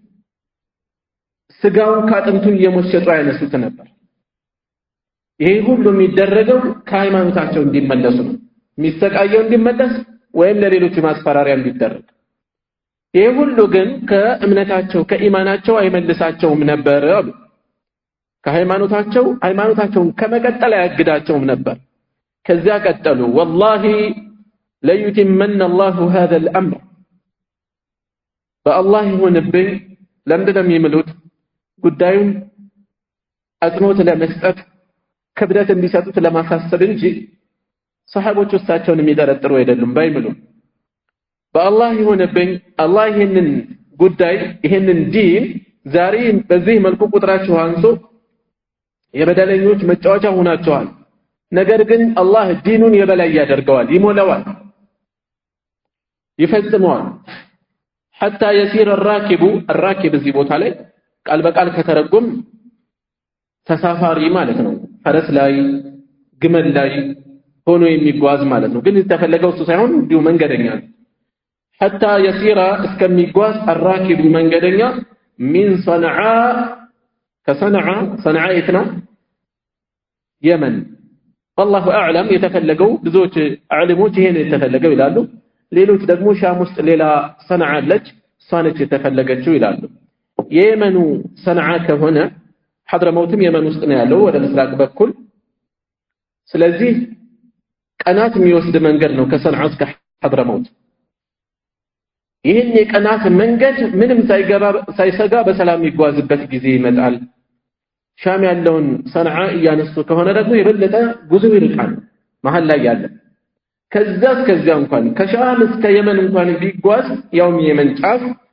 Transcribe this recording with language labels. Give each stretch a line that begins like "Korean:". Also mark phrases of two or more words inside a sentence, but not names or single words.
Amharic: ስጋውን ካጥንቱ እየሞሸጡ ያነሱት ነበር። ይሄ ሁሉ የሚደረገው ከሃይማኖታቸው እንዲመለሱ ነው። የሚስተቃየው እንዲመለስ ወይም ለሌሎች ማስፈራሪያ እንዲደረግ። ይሄ ሁሉ ግን ከእምነታቸው ከኢማናቸው አይመልሳቸውም ነበር አሉ። ሃይማኖታቸውን ከመቀጠል አያግዳቸውም ነበር። ከዚያ ቀጠሉ
Arabic: والله ليتمن الله هذا الامر
Amharic: በአላህ ይሁንብኝ ለምንድነው የሚምሉት ጉዳዩን አጽንኦት ለመስጠት ክብደት እንዲሰጡት ለማሳሰብ እንጂ ሰሃቦች እሳቸውን የሚጠረጥሩ አይደሉም ባይምሉ በአላህ ይሁንብኝ አላህ ይሄንን ጉዳይ ይሄንን ዲን ዛሬ በዚህ መልኩ ቁጥራቸው አንሶ የበደለኞች መጫወቻ ሆናቸዋል። ነገር ግን አላህ ዲኑን የበላይ ያደርገዋል ይሞላዋል ይፈጽመዋል
Arabic: حتى يسير الراكب
Amharic: እዚህ ቦታ ላይ ቃል በቃል ከተረጎም ተሳፋሪ ማለት ነው ፈረስ ላይ ግመል ላይ ሆኖ የሚጓዝ ማለት ነው። ግን የተፈለገው እሱ ሳይሆን እንዲሁ መንገደኛ
Arabic: حتى يسير
Amharic: እስከሚጓዝ الراكب መንገደኛ
Arabic: من صنعاء
Amharic: ከصنعاء የት ነው የመን
Arabic: والله اعلم
Amharic: የተፈለገው ብዙዎች ዓሊሞች ይሄን የተፈለገው ይላሉ። ሌሎች ደግሞ ሻም ውስጥ ሌላ ሰንዓ አለች እሷነች የተፈለገችው ይላሉ። የየመኑ ሰንዓ ከሆነ ሐድረመውትም የመን ውስጥ ነው ያለው ወደ ምስራቅ በኩል። ስለዚህ ቀናት የሚወስድ መንገድ ነው ከሰንዓ እስከ ሐድረመውት። ይህን የቀናት መንገድ ምንም ሳይሰጋ በሰላም ይጓዝበት ጊዜ ይመጣል። ሻም ያለውን ሰንዓ እያነሱ ከሆነ ደግሞ የበለጠ ጉዞ ይርቃል መሃል ላይ ያለ ከዚያ እንኳን ከሻም እስከ የመን እንኳን ቢጓዝ ያውም የመን ጫፍ